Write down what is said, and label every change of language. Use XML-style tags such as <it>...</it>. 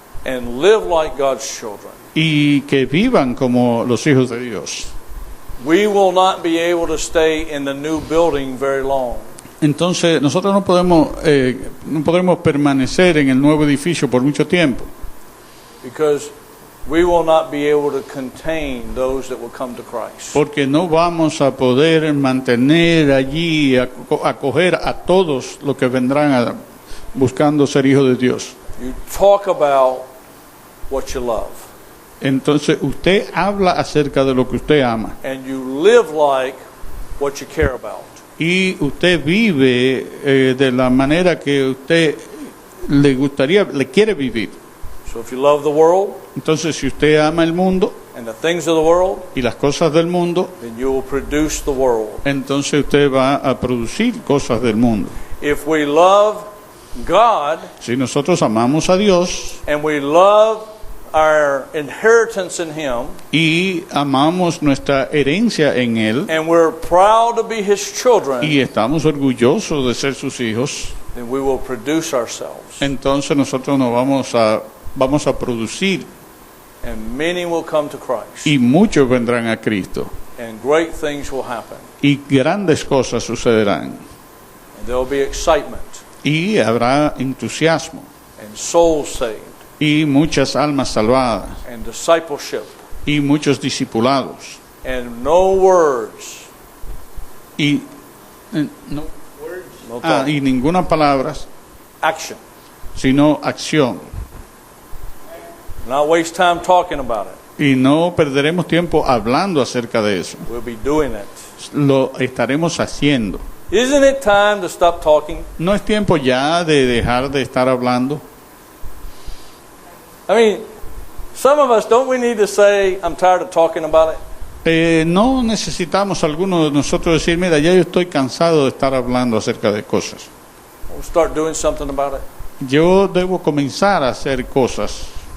<en>and live like God's children,</en> <es>y que vivan como los hijos de Dios,</es> <en>we will not be able to stay in the new building very long.</en> <es>entonces nosotros no podremos permanecer en el nuevo edificio por mucho tiempo,</es> <en>Because we will not be able to contain those that will come to Christ.</en> <es>porque no vamos a poder mantener allí, acoger a todos los que vendrán buscando ser hijos de Dios.</es> <en>You talk about what you love,</en> <es>Entonces usted habla acerca de lo que usted ama</es> <en>and you live like what you care about.</en> <es>y usted vive de la manera que usted le quiere vivir.</es> <en>So if you love the world</en> <es>Entonces si usted ama el mundo</es> <en>and the things of the world,</en> <es>y las cosas del mundo,</es> <en>then you will produce the world.</en> <es>entonces usted va a producir cosas del mundo.</es> <en>If we love God</en> <es>Si nosotros amamos a Dios</es> <en>and we love our inheritance in Him,</en> <es>y amamos nuestra herencia en Él</es> <en>and we're proud to be His children,</en> <es>y estamos orgullosos de ser sus hijos,</es> <en>then we will produce ourselves.</en> <es>entonces nosotros nos vamos a producir</es> <en>And many will come to Christ.</en> <es>y muchos vendrán a Cristo</es> <en>And great things will happen.</en> <es>y grandes cosas sucederán</es> <en>And there will be excitement</en> <es>y habrá entusiasmo</es> <en>and souls saved</en> <es>y muchas almas salvadas</es> <en>and discipleship</en> <es>y muchos discipulados</es> <en>and no words.</en> <es>y</es> <en>No talk.</en> <es>y ninguna palabras</es> <en>Action.</en> <es>sino acción.</es> <en>Not waste time talking about it.</en> <es>Y no perderemos tiempo hablando acerca de eso.</es> <en>We'll be doing it.</en> <es>Lo estaremos haciendo.</es> <en>Isn't it time to stop talking?</en> <es>¿No es tiempo ya de dejar de estar hablando?</es> <en>I mean, some of us, don't we need to say, I'm tired of talking about it?</en> <es>No necesitamos algunos de nosotros decir, mira, ya yo estoy cansado de estar hablando acerca de cosas.</es> <en>We'll start doing something about it.</en> <es>Yo debo comenzar a hacer cosas.</es>